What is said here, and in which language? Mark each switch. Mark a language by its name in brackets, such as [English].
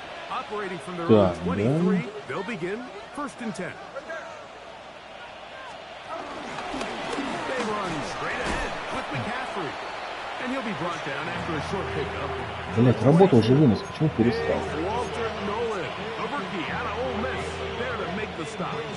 [English] Operating from their own 23, they'll begin 1st and 10. They run straight ahead with McCaffrey. And he'll be brought down after a short pickup. [Russian] Блять, работал же вынос, почему перестал? [English] Walter Nolan, a rookie out of Ole Miss, there to make the stop.